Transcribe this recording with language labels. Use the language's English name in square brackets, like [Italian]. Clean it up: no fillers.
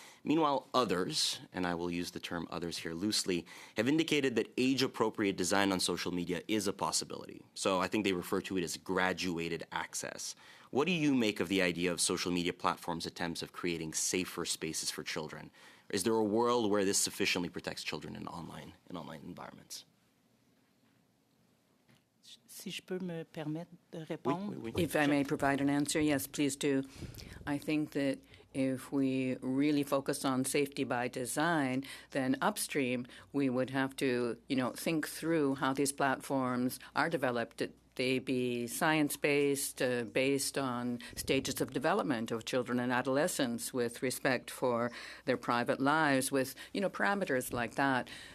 [English] Meanwhile, others, and I will use the term others here loosely, have indicated that age-appropriate design on social media is a possibility. So I think they refer to it as graduated access. What do you make of the idea of social media platforms' attempts of creating safer spaces for children? Is there a world where this sufficiently protects children in online environments? [French] Si je peux me permettre de répondre. Oui. [English] If I may provide an answer, yes, please do. I think that if we really focus on safety by design, then upstream we would have to, think through how these platforms are developed. They be science-based, based on stages of development of children and adolescents, with respect for their private lives, with parameters like that.